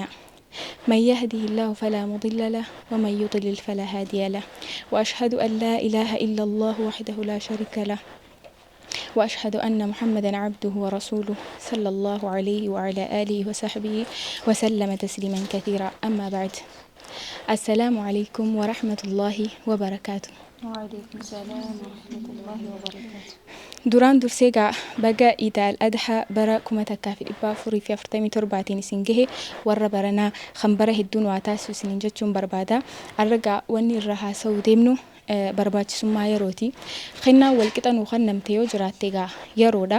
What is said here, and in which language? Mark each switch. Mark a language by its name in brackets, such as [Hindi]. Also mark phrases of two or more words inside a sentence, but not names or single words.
[Arabic] من يهده الله فلا مضل له ومن يضلل فلا هادي له وأشهد أن لا إله إلا الله وحده لا شريك له وأشهد أن محمدا عبده ورسوله صلى الله عليه وعلى آله وصحبه وسلم تسليما كثيرا. أما بعد، السلام عليكم ورحمة الله وبركاته. وعليكم السلام ورحمة الله وبركاته. [Oromo] duraan dursee baga idaal adha bara kuma takkaa fi dhibba afurii fi 47 isin gahe warra baranaa kan bara hedduun waa taasisu isiniin jechuun barbaada. Arragaa wanni irra haasa'uu deemnu barbaachisummaa yerooti. Kennaa walqixa nuu kennamte yoo jiraatte yeroodha.